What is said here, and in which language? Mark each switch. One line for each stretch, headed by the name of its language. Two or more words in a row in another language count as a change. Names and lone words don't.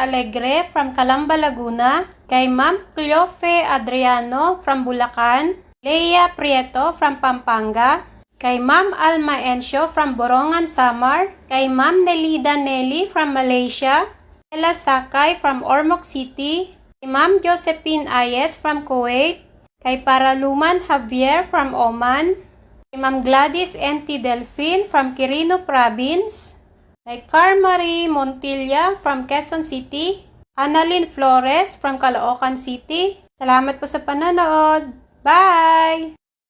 Filipino: Alegre from Calamba, Laguna, kay Ma'am Cleofe Adriano from Bulacan, Leia Prieto from Pampanga, kay Ma'am Alma Encio from Borongan, Samar, kay Ma'am Nelida Nelly from Malaysia, Ella Sakay from Ormoc City, kay Ma'am Josephine Ayes from Kuwait, kay Paraluman Javier from Oman, kay Ma'am Gladys N.T. Delfin from Quirino Province, kay Carmarie Montilla from Quezon City, Annalyn Flores from Caloocan City. Salamat po sa panonood. Bye!